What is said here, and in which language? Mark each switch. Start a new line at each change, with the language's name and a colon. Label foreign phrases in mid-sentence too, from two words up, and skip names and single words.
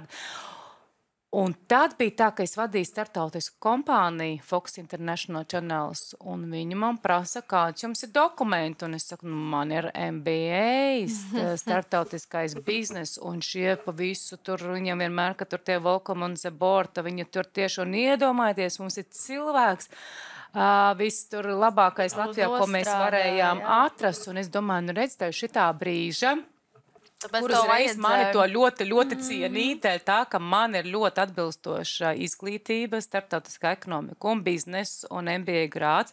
Latvian: Un tad bija tā, ka es vadīju startautisku kompāniju Fox International Channels, un viņi man prasa, kāds jums ir dokumenti, un es saku, man ir MBA, startautiskais biznes, un šie pa visu tur, viņam vienmēr, ka tur tie
English: welcome on the board,
Latvian: viņi tur tieši un iedomājieties, mums ir cilvēks, viss tur labākais Latvijā, ko mēs varējām atrast, un es domāju, redz, tev šitā brīža, kur uzreiz mani to ļoti, ļoti cienīt, tā, ka man ir ļoti atbilstoša izglītība, starptautiskā ekonomika un biznes un MBA grāds.